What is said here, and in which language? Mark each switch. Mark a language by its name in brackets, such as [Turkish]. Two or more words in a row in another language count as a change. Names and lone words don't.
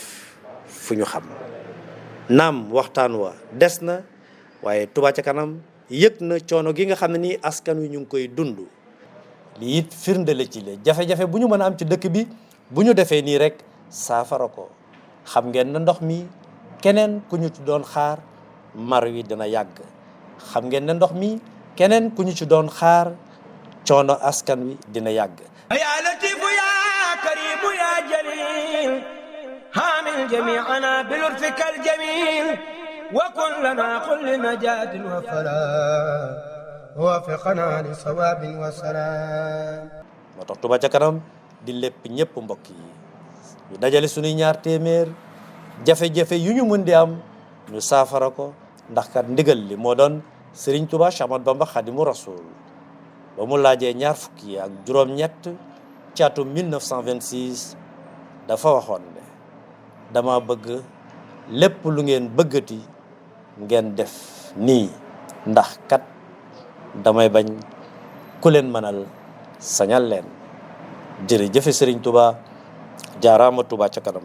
[Wolof] fu ñu xam naam waxtaan wa des na waaye Touba ca kanam yëg na coono gi nga xam ne nii askan wi ñu ngi koy dund lii it firnde la ci le jafe-jafe bu ñu mën a am ci dëkk bi bu ñu defee nii rek saafara ko xam ngeen ne ndox mi keneen ku ñu ci doon xaar mar wi dina yàgg xam ngeen ne ndox mi keneen ku ñu ci doon xaar coono askan wi dina yàgg [Arabic] يا لطيف يا كريم يا جليل حامل جميعنا بلطفك الجميل وكن لنا كل نجاة وفلاح ووفقنا لصواب وسلام [Wolof] moo tax Touba ca kanam di lépp ñëpp mbokk yi ñu dajale suñuy ñaar téeméer jafe-jafe yu ñu mën di am ñu saafara ko ndax kat ndigal li moo doon Serigne Touba Cheikh Ahmadou Bamba Khadimu Rasul ba mu laajee ñaar fukki ak juróom-ñett ci atum 1926 dafa waxoon ne dama bëgg lépp lu ngeen bëggati ngeen def nii ndax kat damay bañ ku leen mënal sañal leen jërëjëfe Serigne Touba jaaraama Touba ca kanam.